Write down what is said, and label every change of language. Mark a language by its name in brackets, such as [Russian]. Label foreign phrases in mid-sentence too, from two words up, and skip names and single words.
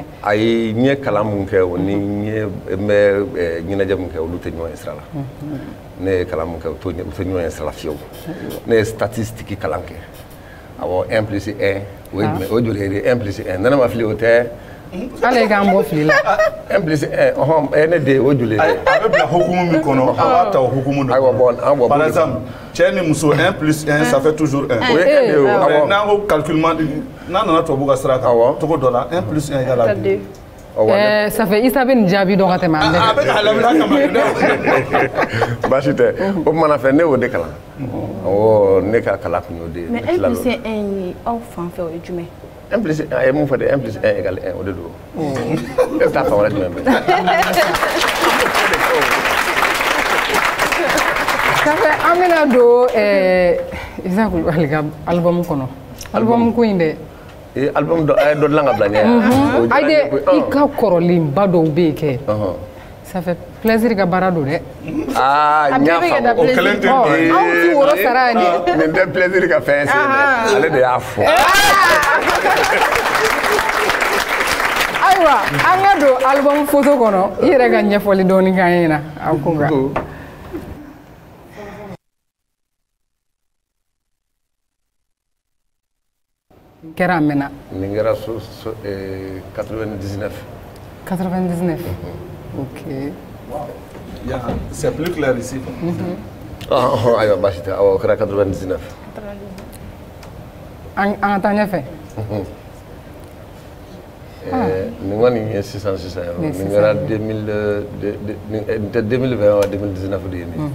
[Bambara] ayi n ye kalan mun kɛ o ni n bɛ ɲɛnajɛ mun kɛ olu tɛ ɲɔgɔn ye sira la ne ye kalan mun kɛ u tɛ ɲɔgɔn ye sira la fiyewu ne ye statistique kalan kɛ awɔ 1 plus 1 o ye jumɛn o joli ye 1 plus 1 ne ma fili o tɛ. Ale k'an bɔ fili la. 1 plus 1 ne den o joli ye. a bɛ bila hukumu min kɔnɔ a b'a ta o hukumu de kɔnɔ. [French] Par exemple [Bambara] cɛ ni muso [French] 1 plus 1 ça fait toujours 1. [Bambara] o ye 1 de ye o. n'an ko calculement n'a nana tubabu ka sira kan cogo dɔ la [French] 1 plus 1 égale à 2. Ça fait [Bambara] Isa bɛ nin jaabi dɔn ka tɛmɛ an bɛɛ kan. a bɛ k'a lamɛn kama dɛ. baasi tɛ o tuma na fɛ ne y'o de kalan ne ka kalan kun y'o de ye. mais 1 plus 1 ye aw fan fɛ o ye jumɛn. 1 plus 1 ye mun fɔ dɛ 1 plus 1 égale 1 o de don e bɛ taa fan wɛrɛ jumɛn fɛ Safe an bɛna don Isa Kulubali ka album kɔnɔ album ko in dɛ album dɔ a ye dɔ dilan ka bila ɲɛ ayide i ka kɔrɔlenba dɔw bɛ yen kɛ [French] ça fait plaisir [Bambara] ka baara don dɛ n y'a faamu o kelen tɛ anw ti woro sara yan dɛ nin tɛ plaisir ka fɛn sen dɛ ale de y'a fɔ ayiwa an ka don album photo kɔnɔ i yɛrɛ ka ɲɛfɔli dɔɔni k'an ɲɛna a ko nka kɛra a mɛnna nin kɛra 99 99 ok [French] c'est plus clair ici [Bambara] ayiwa baasi tɛ awɔ o kɛra 99 an ka taa ɲɛfɛ nin kɔni ye sisan ye nin kɛra 2020 wa 2019 de ye nin